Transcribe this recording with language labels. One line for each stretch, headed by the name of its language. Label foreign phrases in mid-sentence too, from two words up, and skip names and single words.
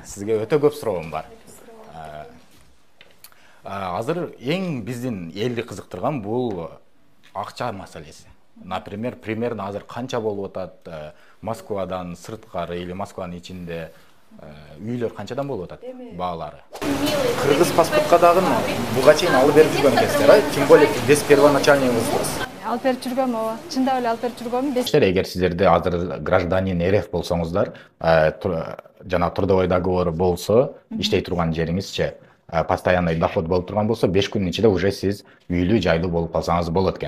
Kyrgyz: Сизге өтө көп суроом бар. Азыр эң биздин элди кызыктырган бул акча маселеси.
Russian: Например, примерно
Kyrgyz: азыр канча болуп атат Москвадан сырткары или Москванын ичинде үйлөр канчадан болуп атат баалары? Кыргыз паспортко дагы буга чейин алып берип жүргөн экенсиздер,
Russian: тем более без первоначальный взнос.
Kyrgyz: Алып берип жүргөм, ооба. Чындап эле алып берип жүргөм. Эгер сиздерде азыр
Russian: гражданин РФ
Kyrgyz: болсоңуздар, жана
Russian: трудовой договор
Kyrgyz: болсо, иштей турган жериңизче
Russian: постоянный доход
Kyrgyz: болуп турган болсо, 5 күндүн ичинде уже сиз үйлүү жайлуу болуп калсаңыз болот экен.